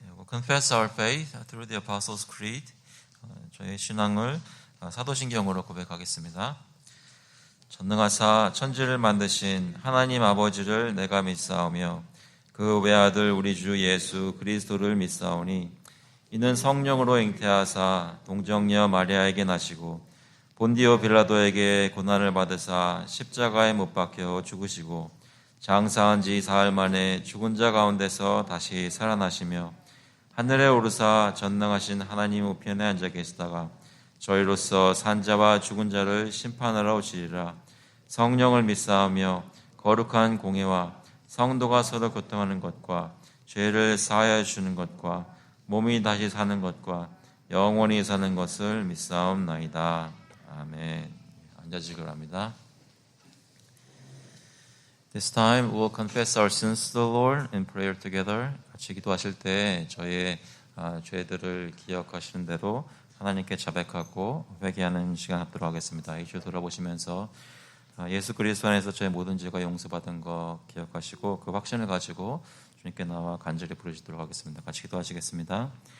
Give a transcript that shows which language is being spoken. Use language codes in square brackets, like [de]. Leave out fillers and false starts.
[en] Confess our faith through the Apostles' Creed. [ko] 저의 신앙을 사도신경으로 고백하겠습니다. 전능하사 천지를 만드신 하나님 아버지를 내가 믿사오며 그 외아들 우리 주 예수 그리스도를 믿사오니 이는 성령으로 잉태하사 동정녀 마리아에게 나시고 본디오 빌라도에게 고난을 받으사 십자가에 못 박혀 죽으시고 장사한 지 사흘 만에 죽은 자 가운데서 다시 살아나시며 하늘에 오르사 전능하신 하나님 우편에 앉아 계시다가 저희로서 산자와 죽은 자를 심판하러 오시리라. 성령을 믿사오며 거룩한 공회와 성도가 서로 교통하는 것과 죄를 사하여 주는 것과 몸이 다시 사는 것과 영원히 사는 것을 믿사옵나이다. 아멘. 앉아주시기 바랍니다. [en] This time we'll confess our sins to the Lord in prayer together. [ko] 같이 기도하실 때 저희의 죄들을 기억하시는 대로 하나님께 자백하고 회개하는 시간 갖도록 하겠습니다. 이 주 돌아보시면서 예수 그리스도 안에서 저의 모든 죄가 용서받은 거 기억하시고 그 확신을 가지고 주님께 나와 간절히 부르시도록 하겠습니다. 같이 기도하시겠습니다.